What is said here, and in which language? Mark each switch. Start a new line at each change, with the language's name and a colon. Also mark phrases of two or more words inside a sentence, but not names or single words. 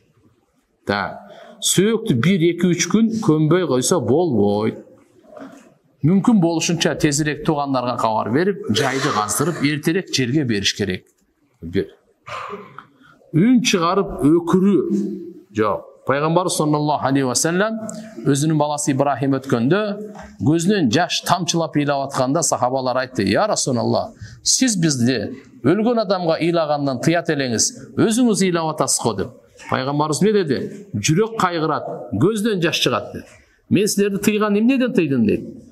Kyrgyz: Сөөктү 1-2-3 күн көмбөй койсо болбойт. Мүмкүн болушунча тезирээк туугандарга кабар берип, жайды каздырып, эртерээк жерге бериш керек. Үн чыгарып өкүрүү жок. Пайгамбар
Arabic: صلى الله عليه وسلم
Kyrgyz: өзүнүн баласы Ибрахим өткөндө көзүнөн жаш тамчылап ыйлап атканда сахабалар айтты:
Arabic: "يا رسول الله,
Kyrgyz: сиз бизди өлгөн адамга ыйлагандан тыят элеңиз, өзүңүз ыйлап атасыз го" деп. Пайгамбарыбыз не деди? Жүрөк кайгырат, көздөн жаш чыгат деп. Мен силерди тыйган эмнеден тыйдым дейт.